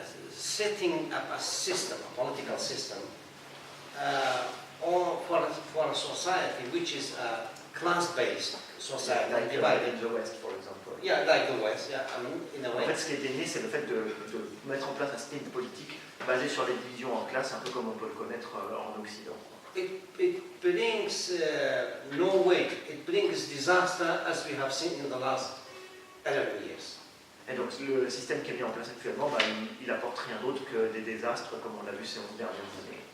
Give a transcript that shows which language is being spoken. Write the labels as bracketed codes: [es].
[en] setting up a system, a political system, or for a society which is a class-based society, like divided in the West, for example. Yeah, like the West. Yeah, I mean, in a way. [fr] En fait, ce qui a été né, c'est le fait de mettre en place un système politique basé sur les divisions en classes, un peu comme on peut le connaître en Occident. [en] it brings no way. It brings disaster as we have seen in the last 11 years. [fr] Et donc le système qui est mis en place actuellement, bah, il apporte rien d'autre que des désastres comme on l'a vu ces 11 dernières années.